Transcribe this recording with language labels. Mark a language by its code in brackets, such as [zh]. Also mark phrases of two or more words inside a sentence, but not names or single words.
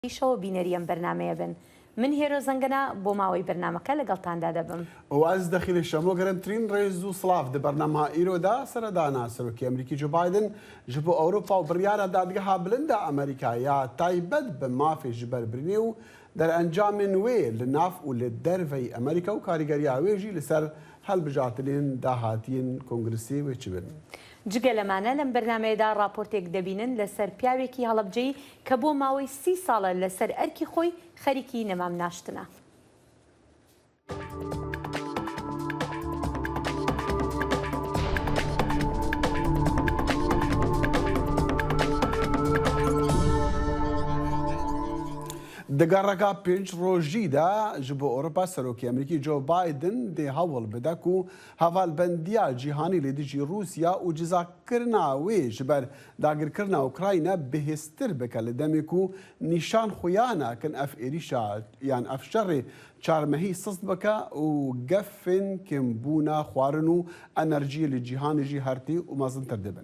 [ckb] شەوە بینەریەم بەرنمەیە بن. من هێرۆ زەنگەنە بۆ ماوەی بەرنمەکە لەگەڵتاندا دەبم. [ku] واز دەخیلی شەمۆ گەرمترین ڕێز و سڵاف دە بەرنەما ئیرۆدا سەردانا سەرۆکی ئەمریکی جو بايدن ji bo Ewropa و biryara dadgeha bilind a Amerîkaya taybet bi mafê ji ber birînê û derencamên wê li nav û li derveyî Amerîka û karîgeriya wê jî li ser helbijartinên dahatiyên Kongresê wê çi bin. [ckb] جگە لەمانە لەم بەرنمەیەدا راپۆرتێک دەبینن لەسەر پیاوێکی هەڵەبجەی کە بۆ ماوەی 30 ساڵە لەسەر ئەرکی خۆی خەریکی نەمام ناشتنە. [ku] دگەڕەکە پێنج ڕۆژیدا ji bo Ewropa Serokê Amerîkî Joe Biden dê hewl bide ku hevalbendiya cîhanî lê dijî Rûsya û cizakirina wê ji ber dagirkirina Ukrayna bihêztir bike li demê ku nîşan xuya nakin ev êrîşa yan ev şerê çarmehî sist bike û gefên kêmbûna xwarin û enerjiyê li cîhanê jî hertî û mezintir dibin.